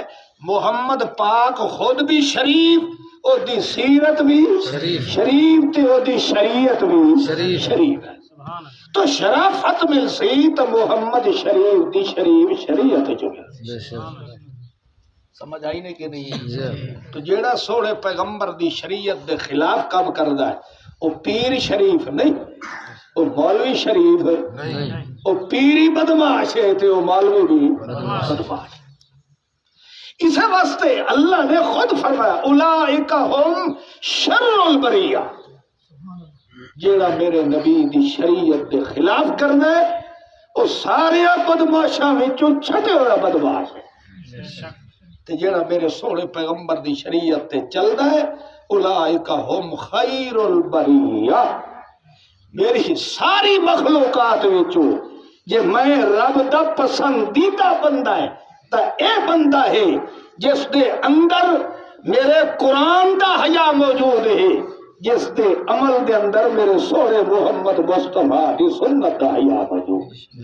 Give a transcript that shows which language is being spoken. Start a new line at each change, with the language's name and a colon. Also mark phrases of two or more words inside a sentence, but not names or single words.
Punjabi: محمد پاک خود بھی شریف اور دی سیرت بھی شریف تے اور دی شریعت بھی شریف ہے، تو شرافت مل سی تو محمد شریف دی شریف شریعت جو مل سی۔ سمجھ آئی نہیں کہ نہیں؟ تو جیڑا سوڑے پیغمبر دی شریعت دے خلاف کام کردا ہے وہ پیر شریف نہیں، وہ مولوی شریف نہیں، وہ پیری بدماش ہے تے وہ مولوی بھی بدماش۔ اس واسطے اللہ نے خود فرمایا
Arabic: اولئک ہم شر البریہ،
Punjabi: جیڑا میرے نبی دی شریعت دے خلاف کرنا ہے وہ سارے بدماشاں وچوں چھٹے ہویا بدماش ہے، تے جیڑا میرے سونے پیغمبر دی شریعت تے چلدا ہے
Arabic: اولئک ہم خیر البریہ،
Punjabi: میری ساری مخلوقات وچوں جے میں رب دا پسندیدہ بندہ ہے تا اے بندہ ہے جس دے اندر میرے قرآن دا حیا موجود ہے، جس دے عمل دے اندر میرے سونے محمد مصطفیٰ دی سنت دا حیا موجود ہے۔